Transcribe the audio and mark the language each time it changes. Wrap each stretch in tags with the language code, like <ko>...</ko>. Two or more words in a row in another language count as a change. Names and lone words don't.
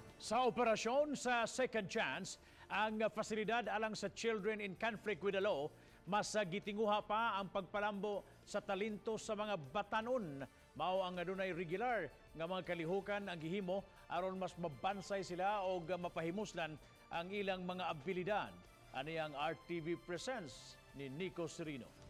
<ceb>Sa operasyon sa Second Chance, ang pasilidad alang sa</ceb> <en>children in conflict with the law,</en> <ceb>mas gitinguha pa ang pagpalambo sa talento sa mga batanon. Mao ang adunay regular nga mga kalihukan ang gihimo aron mas mabansay sila o mapahimuslan ang ilang mga abilidad. Ani ang RTV Presents ni Nico Serino.</ceb>